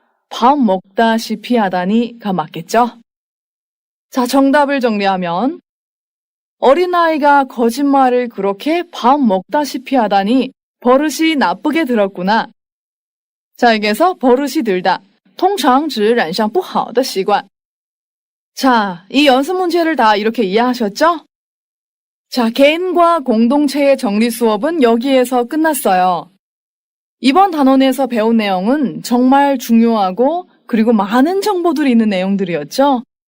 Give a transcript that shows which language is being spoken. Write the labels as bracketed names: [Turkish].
[Korean] 밥 먹다시피 하다니가 맞겠죠? 자, 정답을 정리하면 어린아이가 거짓말을 그렇게 밥 먹다시피 하다니 버릇이 나쁘게 들었구나. 자, 여기에서 버릇이 들다. [Chinese] 通常指染上不好的习惯. [Korean] 자, 이 연습 문제를 다 이렇게 이해하셨죠? 자, 개인과 공동체의 정리 수업은 여기에서 끝났어요. 이번 단원에서 배운 내용은 정말 중요하고 그리고 많은 정보들이 있는 내용들이었죠.